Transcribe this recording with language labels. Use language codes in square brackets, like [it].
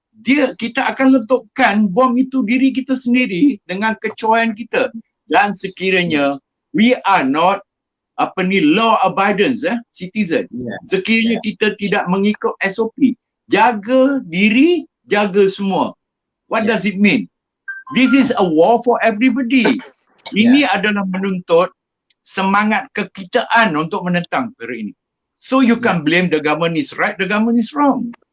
[ms] Kita akan letupkan bom itu diri kita sendiri dengan kecuaian kita. Dan sekiranya [en] we are not law abidance citizen. [ms] Sekiranya kita tidak mengikut SOP, jaga diri, jaga semua. [en] What does it mean? This is a war for everybody. [ms] Ini adalah menuntut semangat kekitaan untuk menentang perkara ini. [en] So you can blame the government is right, the government is wrong.